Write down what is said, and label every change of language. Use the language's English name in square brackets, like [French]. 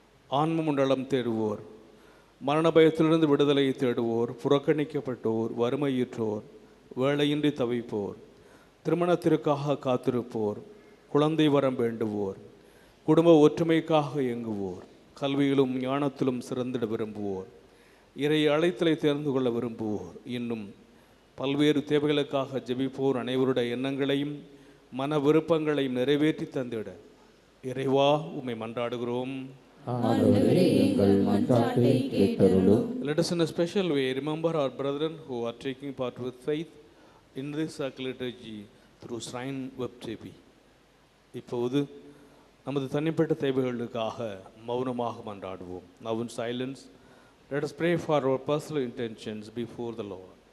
[Tamil] ஆன்ம மண்டலம் தேடுவோர், மரண பயத்திலிருந்து விடுதலையை தேடுவோர், புறக்கணிக்கப்பட்டோர், வறுமையுற்றோர், வேலையின்றி தவிப்போர், திருமணத்திற்காக காத்திருப்போர், குழந்தை வரம் வேண்டுவோர், குடும்ப ஒற்றுமைக்காக இயங்குவோர், கல்வியிலும் ஞானத்திலும் சிறந்திட விரும்புவோர், இறை அழைத்தலை தேர்ந்து கொள்ள விரும்புவோர், இன்னும் பல்வேறு தேவைகளுக்காக ஜெபிப்போர் அனைவருடைய எண்ணங்களையும் மன விருப்பங்களையும் நிறைவேற்றி தந்திட இறைவா உம்மை மன்றாடுகிறோம். ஆண்டவரே எங்கள் மன்றாட்டை கேட்டருளும். [English] Let us in a special way remember our brethren who are taking part with faith in this sacred liturgy through Shrine Web TV. [Tamil] இப்போது நமது தனிப்பட்ட தேவைகளுக்காக மௌனமாக மன்றாடுவோம். [English] Now in silence, let us pray for our personal intentions before the Lord.